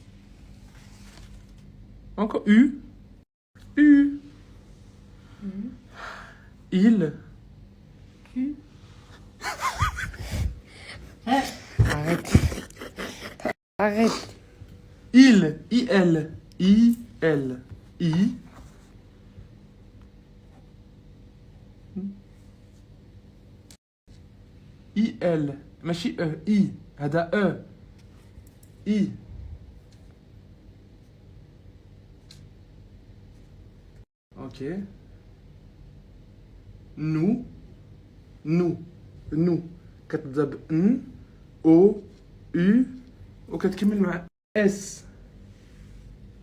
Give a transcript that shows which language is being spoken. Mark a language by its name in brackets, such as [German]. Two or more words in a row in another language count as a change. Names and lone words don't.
[French] Encore U. U. Il. Q. Arrête. Arrête. Il. I-L. I-L. I. I-L. [Arabic] ماشي I. هذا I. [French] Ok. [Arabic] Nous. كتبدا ب N O U وكتكمل مع S.